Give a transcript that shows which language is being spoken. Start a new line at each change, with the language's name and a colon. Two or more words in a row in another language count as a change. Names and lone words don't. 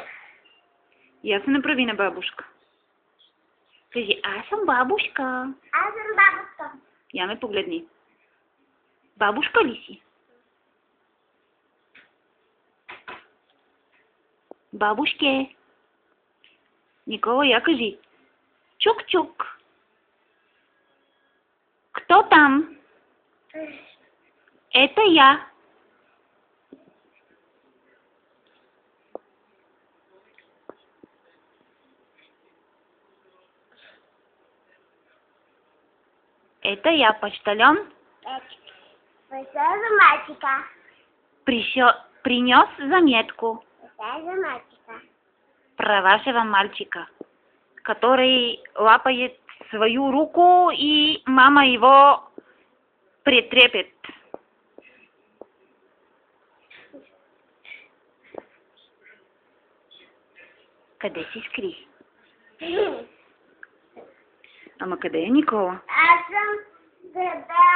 Bulgarian: Я се направи на бабушка. Кажи, аз съм бабушка. Аз съм бабушка. Я ме погледни. Бабушка ли си? Бабушке. Никола, я кажи. Чук-чук.
Russian: Кто там? Это я. Это я, почтальон. Пришел за мальчика. Принес заметку Пришел за мальчика. про вашего мальчика, который лапает свою руку, и мама его притрепет.
Bulgarian: Къде си скри? Ама къде е Никола? Аз съм готова.